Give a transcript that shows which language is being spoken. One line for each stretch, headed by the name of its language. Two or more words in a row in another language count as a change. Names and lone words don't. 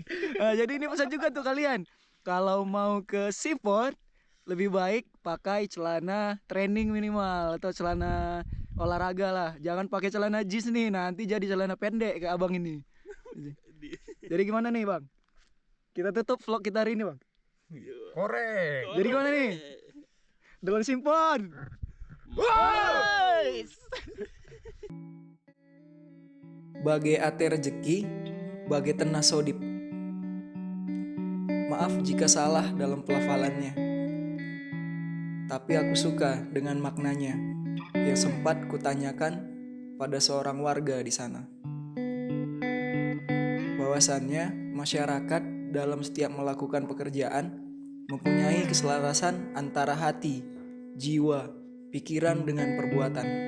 Indonesian: Nah, jadi ini pesan juga tuh kalian, kalau mau ke Simpon lebih baik pakai celana training minimal atau celana olahraga lah. Jangan pakai celana jeans nih, nanti jadi celana pendek kayak abang ini. Jadi gimana nih bang? Kita tutup vlog kita hari ini bang. Korek. Jadi gimana nih? Deleng Simpon.
Batak Karo: Bagai ate rejeki, bagai tenah sodip.
Indonesian: Maaf jika salah dalam pelafalannya. Tapi aku suka dengan maknanya yang sempat kutanyakan pada seorang warga di sana. Bahwasannya masyarakat dalam setiap melakukan pekerjaan mempunyai keselarasan antara hati, jiwa, pikiran dengan perbuatan.